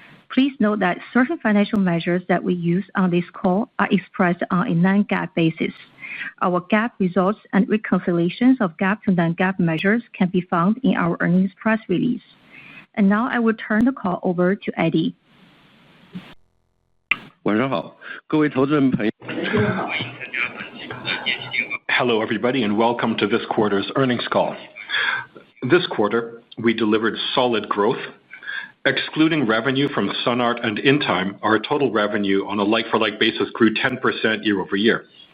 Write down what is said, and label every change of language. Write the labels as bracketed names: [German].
[English] Please note that certain financial measures that we use on this call are expressed on a non-GAAP basis. Our GAAP results and reconciliations of GAAP to non-GAAP measures can be found in our earnings press release. And now I will turn the call over to Eddie. [Chinese] 晚上好，各位投资人朋友。 [English] Hello, everybody, and welcome to this quarter's earnings call. This quarter, we delivered solid growth. Excluding revenue from SunArt and InTime, our total revenue on a like-for-like basis grew 10% year-over-year.